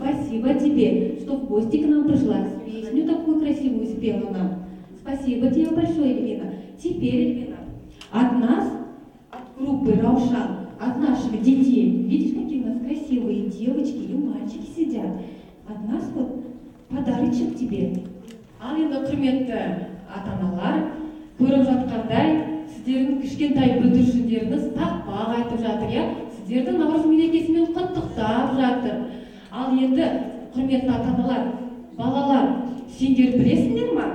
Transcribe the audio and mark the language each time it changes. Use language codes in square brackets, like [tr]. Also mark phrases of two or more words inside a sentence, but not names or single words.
[ru] спасибо тебе, что в гости к нам пришла, песню такую красивую спела нам. Спасибо тебе большое, Эльвина. Теперь, Эльвина, от нас, от группы Раушан, от наших детей, видишь, какие у нас красивые девочки и мальчики сидят. От нас вот подарочек тебе. [kk] Ал енді құрметті ата-аналар, көріп жатқандай, сіздердің кішкентай бүлдіршіндеріңіз тақпақ айтып жатыр, я? Сіздерді Наурыз мерекесімен құттықтап жатыр. Ал енді құрметті ата-аналар, балалар, сендер білесіңдер ма?